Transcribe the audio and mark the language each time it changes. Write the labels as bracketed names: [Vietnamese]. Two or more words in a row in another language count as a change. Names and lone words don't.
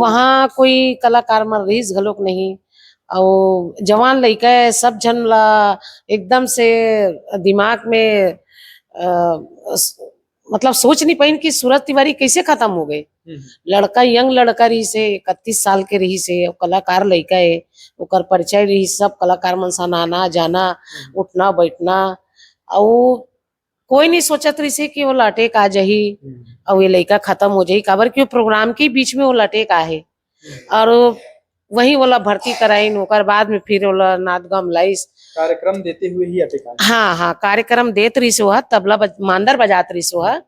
[Chhattisgarhi] वहाँ कोई कलाकार मन रहीस घलोक नहीं, और जवान लड़का है, सब जन ला एकदम से दिमाग में मतलब सोच नहीं पाइन कि सूरज तिवारी कैसे खत्म हो गए। लड़का यंग लड़का रही से 31 साल के रही से, कलाकार लड़का है, ओकर परिचय रही, सब कलाकार मन सा आना जाना उठना बैठना, और कोई नहीं सोचत रही से कि वो लटेक आ जाही और ये लड़का खत्म हो जाही, काबर कि वो प्रोग्राम के बीच में वो लटेक आहे और वही वाला भर्ती कराइन, ओकर बाद में फिर वाला नाच गाम लाइस कार्यक्रम देते हुए ही अटेका। हाँ हाँ, कार्यक्रम देत रही सो है, तबला मांदर बजात रही सो है।